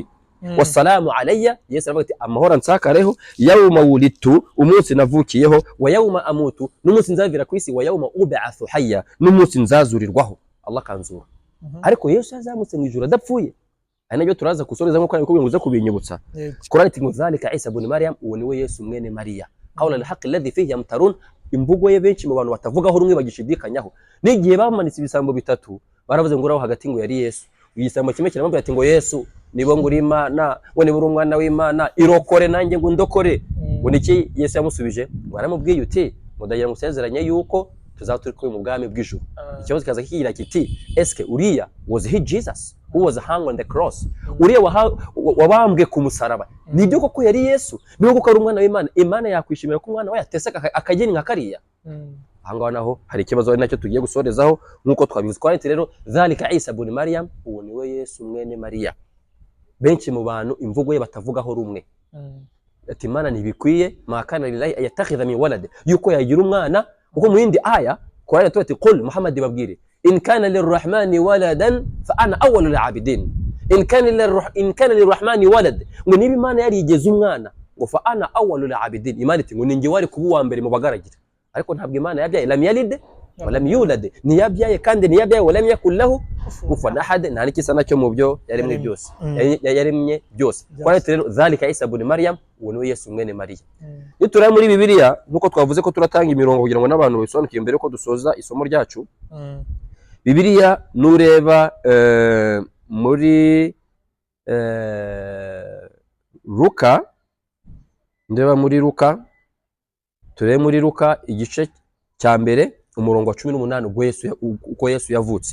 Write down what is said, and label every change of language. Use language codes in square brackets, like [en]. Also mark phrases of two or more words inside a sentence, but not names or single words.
[ar] والسلام علي, [rw] Yesu aravuga ati amahoro ansakareho, [ar] يوم ولدت, [rw] umunsi navukiyeho, [ar] ويوم أموت, [rw] n'umunsi nzavira ku isi, [ar] ويوم أبعث حيا, [rw] n'umunsi nzazurirwaho. Allah kanzura. Ariko Yesu yazamutse mu ijuru adapfuye, ari nabyo turaza kusoreza nkuko nabikubwiye ngo uze kubinyibutsa. Qur'ani iti ngo [ar] ذلك عيسى ابن مريم, [rw] uwo ni we Yesu mwene Mariya. [ar] قول الحق الذي فيه يمترون, [rw] imvugo ye benshi mu bantu batavugaho rumwe bagishidikanyaho. N'igihe bamanitse ibisambo bitatu baravuze ngo uraho hagati ngo yari Yesu, igisambo kimwe kiramubwira ati ngo Yesu nibo nguri Imana, ngo nibo umwana w'Imana, irokore nanjye ngo ndokore. Ngo niki Yesu yamusubije? Baramubwiye uti mudagira musezeranye yuko tuzaturi kuri mu bwami bw'ijuru. Ikibazo kaza kigira kiti eske uriya [en] was he Jesus who was hung on the cross? [rw] Uriya wabambwe ku musaraba nibyo koko yari Yesu? Niba koko ari umwana w'Imana, Imana yakwishimira ko umwana we yateseka akageni nka kariya? Ahangaho naho hari ikibazo ari nacyo tugiye gusorezaho nkuko twabivuze. Twanditse rero [ar] ذلك عيسى ابن مريم, [rw] uwo ni we Yesu mwene Mariya. Benshi mu bantu imvugo ye batavugaho rumwe. Ati Imana ntibikwiye [ar] ما كان لله أن يتخذ من ولد, [rw] yuko yagira umwana. Kuko mu yindi aya Qur'ani tuti [ar] قل محمد babwire إن كان للرحمن ولدا فأنا أول العابدين إن كان للرحمن ولد, [rw] ngo niba Imana yarigeze umwana ngo [ar] فأنا أول العابدين, [rw] Imana iti ngo ninjye wari kuba wa mbere mu bagaragira. Ariko ntabwo Imana yabyaye, [ar] لم يلد ولم يولد, [rw] ntiyabyaye kandi ntiyabyaye, [ar] ولم يكن له كفوا أحد, [rw] nta n'ikisa nacyo mu byo yaremye byose, yaremye byose. Kwa rero [ar] ذلك عيسى ابن مريم, [rw] uwo ni Yesu mwene Mariya. Nituraba muri Bibiliya nkuko twavuze ko turatanga imirongo kugira ngo n'abantu bisobanukiye mbere ko dusoza isomo ryacu. Bibiliya nureba muri Luka, ndeba muri Luka, turebe muri Luka igice cya mbere umurongo wa 18 uko Yesu yavutse.